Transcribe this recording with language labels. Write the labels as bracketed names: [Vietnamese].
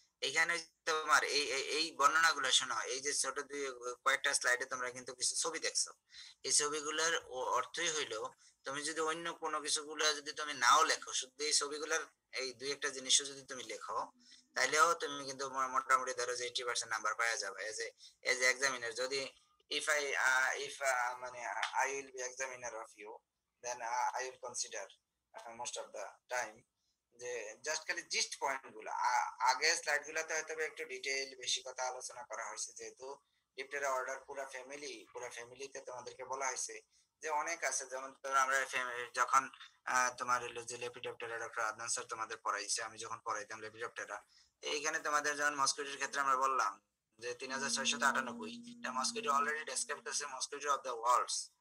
[Bangla] এখানে তোমার এই বর্ণনাগুলো শোনো, এই যে ছোট দুই কয়েকটা স্লাইডে তোমরা কিন্তু কিছু ছবি দেখছো। এই ছবিগুলোর অর্থই হইলো, তুমি যদি অন্য কোনো কিছুগুলো যদি তুমি নাও লেখো, শুধু এই ছবিগুলোর এই দুই একটা জিনিসও যদি তুমি লেখো, তাহলেও তুমি কিন্তু মোটামুটি ধরো যে 80% নাম্বার পাওয়া যাবে এজ এ এক্সামিনার। [English] যদি if I if মানে I will be examiner of you, then I will consider most of the time [Bangla] যে জাস্ট খালি জিস্ট পয়েন্ট গুলো। আগে স্লাইড গুলাতে হয়তো একটু ডিটেইল বেশি কথা আলোচনা করা হয়েছে, যেহেতু ডিপটেরা অর্ডার পুরা ফ্যামিলিতে তোমাদেরকে বলা হয়েছে যে অনেক আছে। যেমন ধরো আমরা যখন তোমার হলো যে লেপিডপ্টেরা ডক্টর আদনান স্যার তোমাদের পড়াইছে, আমি যখন পড়াইতাম লেপিডপ্টেরা, এইখানে তোমাদের যেমন মসকিটোর ক্ষেত্রে আমরা বললাম যে 3698 এটা মসকিটো অলরেডি ডেসক্রাইব করছে মসকিটো অফ দ্য ওয়ার্ল্ডস।